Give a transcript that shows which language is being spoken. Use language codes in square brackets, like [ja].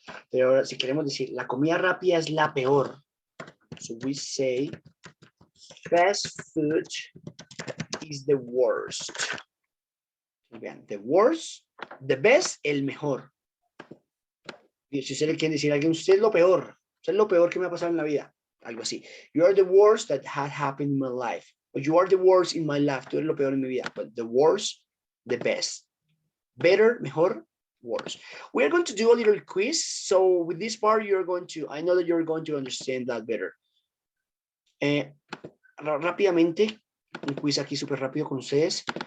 [es] Pero ahora, si queremos decir, la comida rápida es la peor. [en] So we say, fast food is the worst. [es] Vean, [en] the worst, the best, [es] el mejor. Y si usted le quiere decir a alguien, usted es lo peor. Usted es lo peor que me ha pasado en la vida. Algo así. [en] You are the worst that had happened in my life. Or you are the worst in my life. [es] Tú eres lo peor en mi vida. [en] But the worst, the best. Better, mejor, worse. We are going to do a little quiz. So with this part, you're going to, I know that you're going to understand that better. [es] Rápidamente, un quiz aquí súper rápido con ustedes.